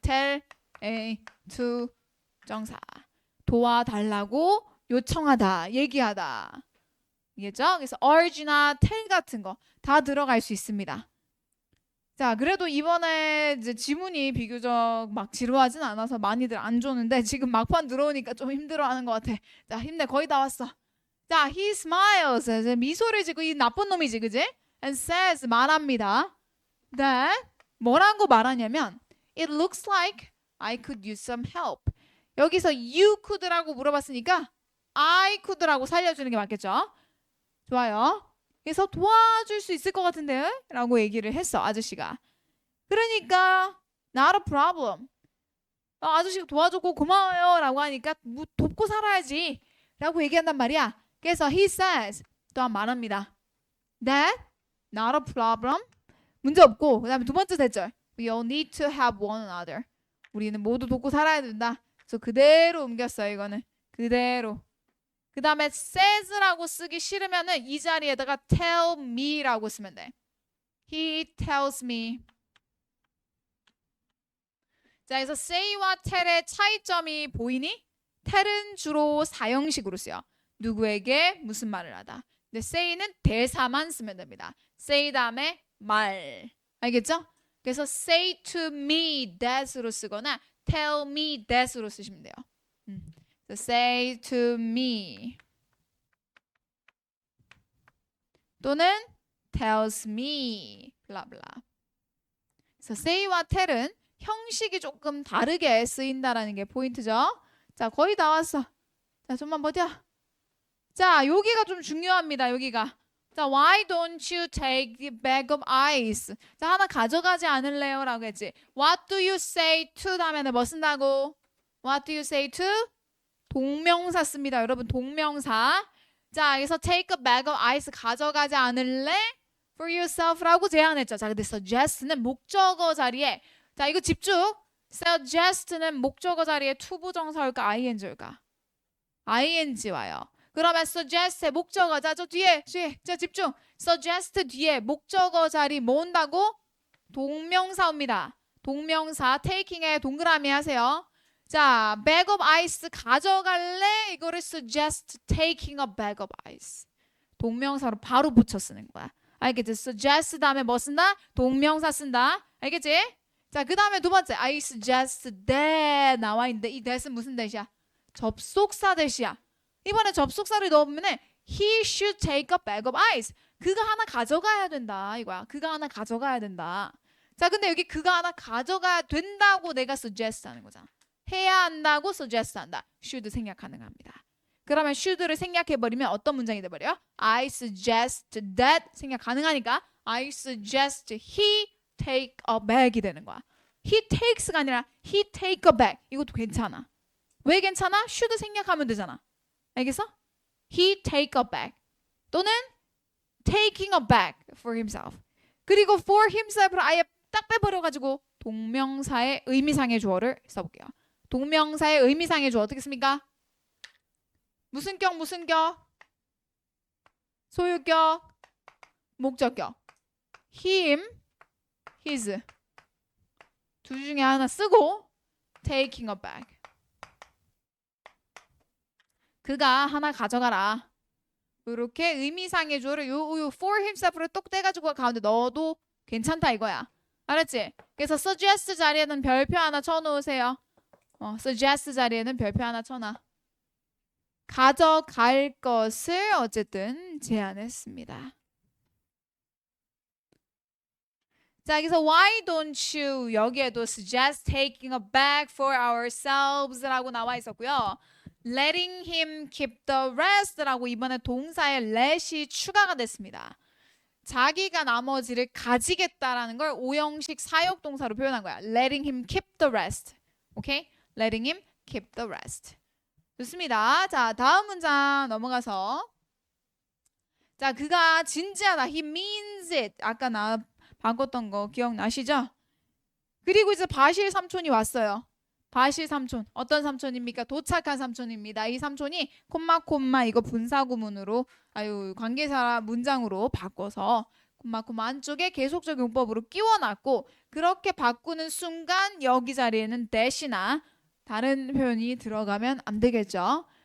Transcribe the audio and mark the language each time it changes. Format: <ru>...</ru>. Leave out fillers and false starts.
<en>tell A to</en> <ko>정사 도와달라고 요청하다 얘기하다 이겠죠? 그래서 urge나 tell 같은 거 다 들어갈 수 있습니다. 자, 그래도 이번에 이제 지문이 비교적 막 지루하진 않아서 많이들 안 줬는데 지금 막판 들어오니까 좀 힘들어하는 것 같아. 자, 힘내. 거의 다 왔어. 자,</ko> <en>he smiles.</en> <ko>이제 미소를 짓고 이 나쁜 놈이지, 그지?</ko> <en>And says</en> <ko>말합니다.</ko> <en>that</en> <ko>뭐라고 말하냐면</ko> <en>it looks like I could use some help.</en> <ko>여기서</ko> <en>you could</en> <ko>라고 물어봤으니까</ko> <en>I could</en> <ko>라고 살려주는 게 맞겠죠? 좋아요. 그래서 도와줄 수 있을 것 같은데 라고 얘기를 했어 아저씨가. 그러니까</ko> <en>not a problem.</en> <ko>아저씨가 도와줬고 고마워요 라고 하니까 뭐 돕고 살아야지 라고 얘기한단 말이야. 그래서</ko> <en>he says</en> <ko>또한 말합니다.</ko> <en>that not a problem.</en> <ko>문제 없고 그 다음에 두 번째 대절</ko> <en>we all need to have one another.</en> <ko>우리는 모두 돕고 살아야 된다. 그래서 그대로 옮겼어요. 이거는 그대로. 그 다음에 says라고 쓰기 싫으면은 이 자리에다가</ko> <en>tell me</en> <ko>라고 쓰면 돼.</ko> <en>He tells me.</en> <ko>자, 그래서 say와 tell의 차이점이 보이니? tell은 주로 사형식으로 쓰여. 누구에게 무슨 말을 하다. 근데 say는 대사만 쓰면 됩니다. say 다음에 말. 알겠죠? 그래서</ko> <en>say to me that</en> <ko>으로 쓰거나</ko> <en>tell me that</en> <ko>으로 쓰시면 돼요.</ko> <en>So say to me</en> <ko>또는</ko> <en>tells me</en> <ko>블라블라. 그래서 say와 tell은 형식이 조금 다르게 쓰인다라는 게 포인트죠. 자, 거의 다 왔어. 자, 좀만 버텨. 자, 여기가 좀 중요합니다. 여기가. 자,</ko> <en>why don't you take the bag of ice?</en> <ko>자, 하나 가져가지 않을래요? 라고 했지.</ko> <en>What do you say to</en> <ko>다음에는 뭐 쓴다고?</ko> <en>What do you say to?</en> <ko>동명사 씁니다. 여러분, 동명사. 자, 여기서</ko> <en>take a bag of ice</en> <ko>가져가지 않을래?</ko> <en>For yourself</en> <ko>라고 제안했죠. 자, 근데 suggest는 목적어 자리에 자, 이거 집중. suggest는 목적어 자리에 투부정사일까 ing일까? ing 와요. 그러면 suggest의 목적어 자, 저 뒤에 자, 집중. suggest 뒤에 목적어 자리 뭐 온다고? 동명사 옵니다. 동명사 taking에 동그라미 하세요. 자,</ko> <en>bag of ice</en> <ko>가져갈래? 이거를</ko> <en>suggest taking a bag of ice.</en> <ko>동명사로 바로 붙여 쓰는 거야. 알겠지? suggest 다음에 뭐 쓴다? 동명사 쓴다. 알겠지? 자, 그 다음에 두 번째</ko> <en>I suggest that</en> <ko>나와 있는데 이 that은 무슨 that이야? 접속사 that이야. 이번에 접속사를 넣으면</ko> <en>he should take a bag of ice.</en> <ko>그가 하나 가져가야 된다 이거야. 그가 하나 가져가야 된다. 자, 근데 여기 그가 하나 가져가야 된다고 내가 suggest 하는 거잖아. 해야 한다고 suggest 한다. should 생략 가능합니다. 그러면 should를 생략해버리면 어떤 문장이 돼버려요?</ko> <en>I suggest that</en> <ko>생략 가능하니까</ko> <en>I suggest he take a bag이</en> <ko>되는 거야.</ko> <en>He takes가</en> <ko>아니라</ko> <en>he take a bag.</en> <ko>이것도 괜찮아. 왜 괜찮아? should 생략하면 되잖아. 알겠어?</ko> <en>He take a bag 또는 taking a bag for himself.</en> <ko>그리고 for himself를 아예 딱 빼버려가지고 동명사의 의미상의 주어를 써볼게요. 동명사의 의미상의 주어 어떻게 씁니까? 무슨 격 무슨 격? 소유격 목적격.</ko> <en>him, his</en> <ko>둘 중에 하나 쓰고</ko> <en>taking a bag.</en> <ko>그가 하나 가져가라. 이렇게 의미상의 주어를 요 for himself를 똑 떼가지고 가운데 넣어도 괜찮다 이거야. 알았지? 그래서 suggest 자리에는 별표 하나 쳐놓으세요. suggest 자리에는 별표 하나 쳐놔. 가져갈 것을 어쨌든 제안했습니다. 자, 여기서</ko> <en>why don't you</en> <ko>여기에도</ko> <en>suggest taking a bag for ourselves</en> <ko>라고 나와 있었고요.</ko> <en>letting him keep the rest</en> <ko>라고 이번에 동사에 let이 추가가 됐습니다. 자기가 나머지를 가지겠다라는 걸 오형식 사역동사로 표현한 거야.</ko> <en>letting him keep the rest.</en> <ko>오케이?</ko> <en>letting him keep the rest.</en> <ko>좋습니다. 자, 다음 문장 넘어가서 자, 그가 진지하다.</ko> <en>He means it.</en> <ko>아까 나 바꿨던 거 기억나시죠? 그리고 이제 바실 삼촌이 왔어요. 바실 삼촌. 어떤 삼촌입니까? 도착한 삼촌입니다. 이 삼촌이 콤마 이거 분사구문으로 관계사 문장으로 바꿔서 콤마 안쪽에 계속적 용법으로 끼워놨고 그렇게 바꾸는 순간 여기 자리에는 that이나 다른 표현이 들어가면 안 되겠죠.</ko>